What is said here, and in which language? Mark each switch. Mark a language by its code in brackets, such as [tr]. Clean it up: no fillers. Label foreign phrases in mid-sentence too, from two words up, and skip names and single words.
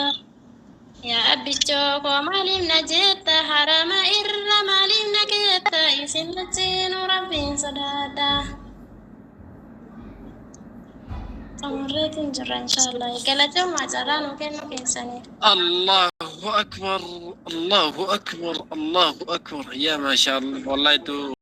[om] Yaa abbichoo koo maaliif na jetta haraama irra maaliif na keetta isillachi nurabbiin sodaadha. Xumurreetiin jirra inshaallah galatoom maacarraa nu kennu keessanii. [ar] الله أكبر، الله أكبر، الله أكبر. يا ما شاء الله، والله تو